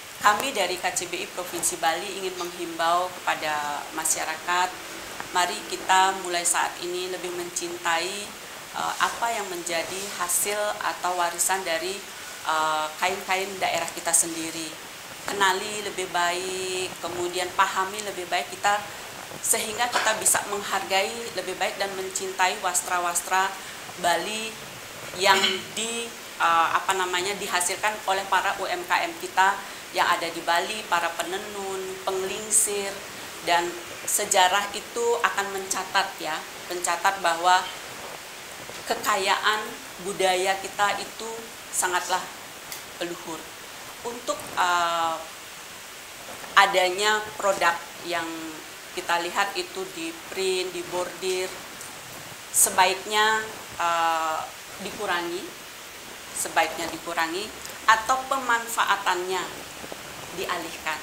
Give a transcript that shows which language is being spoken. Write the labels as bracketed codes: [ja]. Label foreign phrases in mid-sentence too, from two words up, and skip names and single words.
[id] kami dari KCBI Provinsi Bali ingin menghimbau kepada masyarakat, mari kita mulai saat ini lebih mencintai apa yang menjadi hasil atau warisan dari kain-kain daerah kita sendiri. Kenali lebih baik, kemudian pahami lebih baik kita, sehingga kita bisa menghargai lebih baik dan mencintai wastra-wastra Bali yang dihasilkan oleh para UMKM kita yang ada di Bali, para penenun, penglingsir, dan sejarah itu akan mencatat bahwa kekayaan budaya kita itu sangatlah leluhur. Untuk adanya produk yang kita lihat itu di print, di bordir, sebaiknya dikurangi atau pemanfaatannya dialihkan.